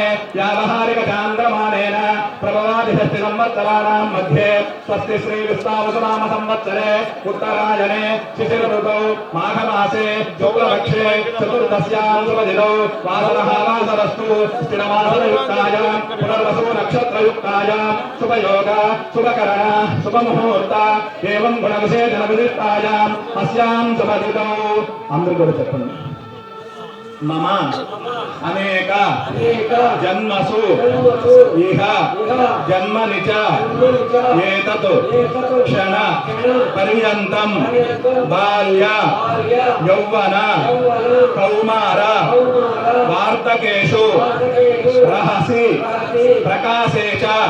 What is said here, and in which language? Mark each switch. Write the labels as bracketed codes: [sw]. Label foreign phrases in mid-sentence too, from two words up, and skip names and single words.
[sa] व्यावहारिकचान्द्रमानेन प्रभवादिषष्टिसंवत्सराणां मध्ये स्वस्ति श्रीविश्वावसुनाम संवत्सरे उत्तरायणे शिशिरऋतौ माघमासे शुक्लपक्षे चतुर्दश्यां शुभदिनौ वासरः वासरस्तु स्थिरवासरयुक्तायां पुनर्वसु नक्षत्रयुक्तायां शुभयोग शुभकरण शुभमुहूर्त एवं गुणविशेषणविशिष्टायाम् अस्यां शुभदिनौ [te] అందరూ కూడా చెప్పండి [sa] मम अनेक जन्मसु इह जन्मनि च एतत् क्षण पर्यन्तं बाल्य यौवन कौमार वार्तकेषु रहसि प्रकाशे च